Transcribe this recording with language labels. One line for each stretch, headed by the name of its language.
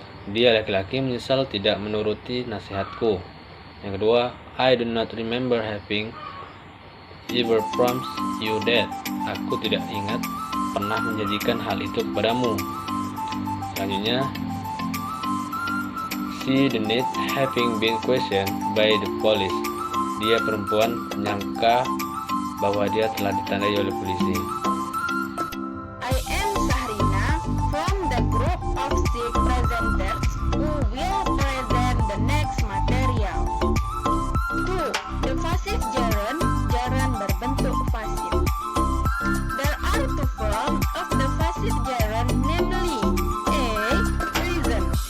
Indonesian: Dia laki-laki menyesal tidak menuruti nasihatku. Yang kedua,
English: I do not remember having ever promised you that.
Indonesian: Aku tidak ingat pernah menjanjikan hal itu kepadamu. Selanjutnya,
English: she denied having been questioned by the police.
Indonesian: Dia perempuan menyangka bahwa dia telah ditandai oleh polisi.
English: I am Sahrina from the group of 6 presenters who will present the next material. 2. The passive gerund,
Indonesian: gerund berbentuk pasif.
English: There are 2 forms of the passive gerund, namely A. Reason.